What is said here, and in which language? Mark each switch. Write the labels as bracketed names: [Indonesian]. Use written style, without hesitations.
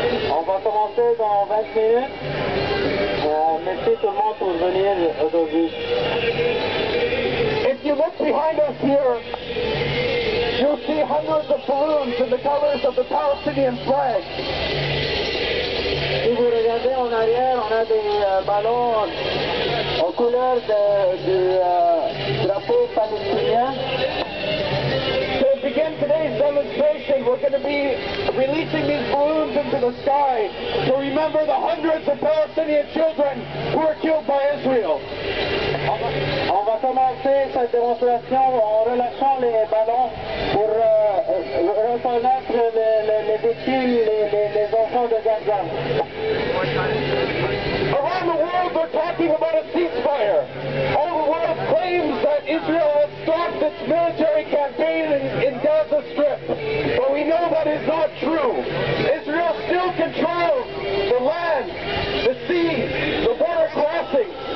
[French] On va commencer dans 20 minutes. Merci tout le monde pour venir aujourd'hui. [English] If you look behind us here, you'll see hundreds of balloons in the colors of the Palestinian flag. [French] Si vous regardez en arrière, on a des ballons aux couleurs du drapeau palestinien. [English] To begin today's demonstration, we're going to be releasing these balloons into the sky to remember the hundreds of Palestinian children who were killed by Israel. [French] On va commencer cette démonstration en relâchant les ballons pour reconnaître les victimes, les enfants de Gaza. [English] Around the world, they're talking about a ceasefire. All the world claims that Israel has stopped its military campaign in Gaza Strip. But we know that is not true. Israel still controls the land, the sea, the border crossings.